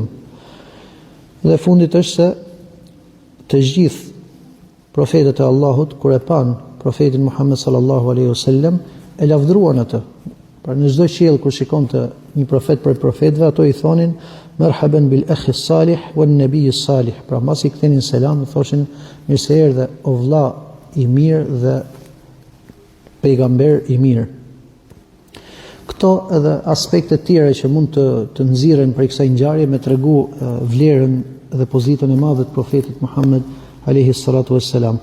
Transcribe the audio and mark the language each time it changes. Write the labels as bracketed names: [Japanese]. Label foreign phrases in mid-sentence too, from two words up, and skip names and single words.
[Albanian] Dhe fundit është se të gjithë profetët e Allahut kur e pan profetin Muhammed [Arabic] صلى الله عليه وسلم [Albanian] e lavdruan atë. Pra në çdo qiell kur shikonte një profet për profetëve, ato i thonin [Arabic] مرحبا بالأخ الصالح والنبي الصالح. [Albanian] Pra mbas i kthenin selam, thoshin mirë se erdhe o vlla i mirë dhe pejgamber i mirë. Këto edhe aspekte tjera që mund të nxirren për kësaj ngjarje me tregu vlerën dhe pozitën e madhe të profetit Muhammed [Arabic] عليه الصلاة والسلام.